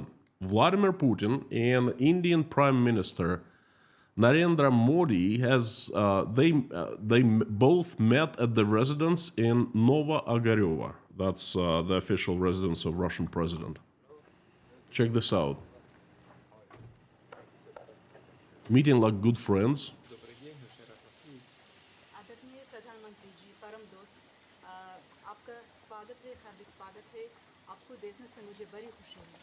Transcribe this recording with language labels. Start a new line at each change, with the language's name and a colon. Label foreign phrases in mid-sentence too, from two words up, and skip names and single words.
English: Vladimir Putin and Indian Prime Minister Narendra Modi they both met at the residence in Nova Ogareva. That's the official residence of Russian president. Check this out. Meeting like good friends.
Hindi: आदरणीय प्रधानमंत्री जी, परम दोस्त, आपका स्वागत है, हार्दिक स्वागत है। आपको देखने से मुझे बड़ी खुशी है।